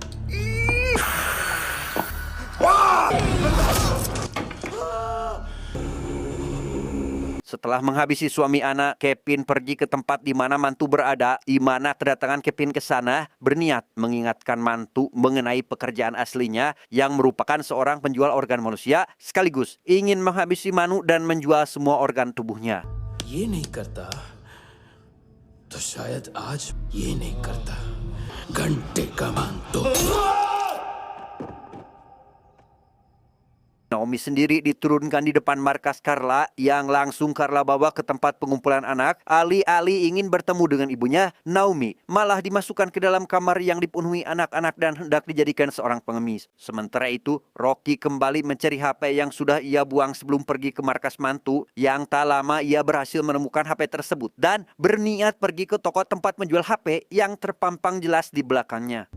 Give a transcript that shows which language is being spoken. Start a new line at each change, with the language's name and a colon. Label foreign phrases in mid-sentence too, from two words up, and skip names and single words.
Indonesian: Setelah menghabisi suami anak, Kevin pergi ke tempat di mana mantu berada, di mana kedatangan Kevin ke sana berniat mengingatkan mantu mengenai pekerjaan aslinya yang merupakan seorang penjual organ manusia, sekaligus ingin menghabisi Manu dan menjual semua organ tubuhnya. ये नहीं करता तो शायद आज ये नहीं करता घंटे का मान तो Naomi sendiri diturunkan di depan markas Carla yang langsung Carla bawa ke tempat pengumpulan anak. Alih-alih ingin bertemu dengan ibunya, Naomi malah dimasukkan ke dalam kamar yang dipenuhi anak-anak dan hendak dijadikan seorang pengemis. Sementara itu, Rocky kembali mencari HP yang sudah ia buang sebelum pergi ke markas mantu. Yang tak lama ia berhasil menemukan HP tersebut dan berniat pergi ke toko tempat menjual HP yang terpampang jelas di belakangnya.